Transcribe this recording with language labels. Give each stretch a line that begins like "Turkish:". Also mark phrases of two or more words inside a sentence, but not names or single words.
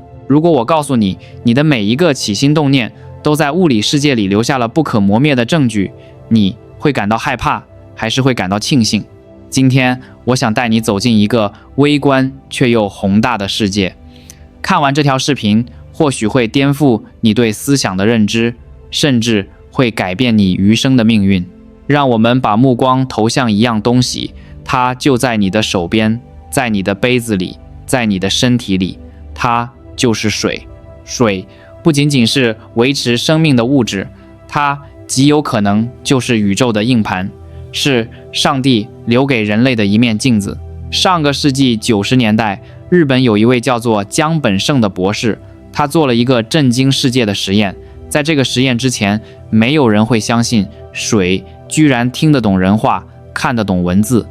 Chinese: 如果我告訴你，你的每一個起心動念都在物理世界裡留下了不可磨滅的證據，你會感到害怕，還是會感到慶幸？今天我想帶你走進一個微觀卻又宏大的世界。看完這條視頻，或許會顛覆你對思想的認知，甚至會改變你餘生的命運。讓我們把目光投向一樣東西，它就在你的手邊，在你的杯子裡，在你的身體裡，它就是水。水不僅僅是維持生命的物質，它極有可能就是宇宙的硬盤，是上帝留給人類的一面鏡子。上個世紀90年代，日本有一位叫做江本勝的博士，他做了一個震驚世界的實驗。在這個實驗之前，沒有人會相信水居然聽得懂人話，看得懂文字。